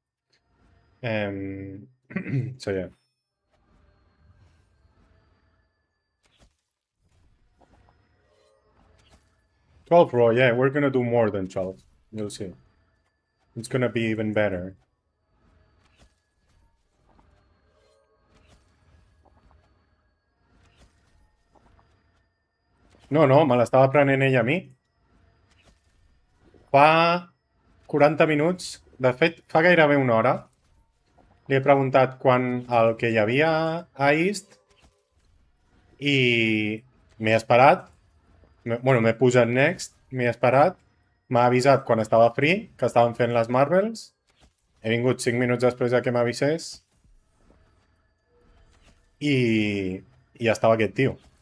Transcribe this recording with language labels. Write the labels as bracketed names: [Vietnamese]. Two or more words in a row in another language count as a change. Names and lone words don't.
[English] So yeah. 12 raw, yeah, we're gonna do more than 12. You'll see. It's gonna be even better. [Catalan] No, no, me l'estava prenent ella a mi. Fa 40 minuts, de fet, fa gairebé una hora, li he preguntat quan el que hi havia a East i m'he esperat, bueno, m'he posat next, m'he esperat, m'ha avisat quan estava free, que estaven fent les Marvels, he vingut 5 minuts després de que m'avisés i ja estava aquest tio.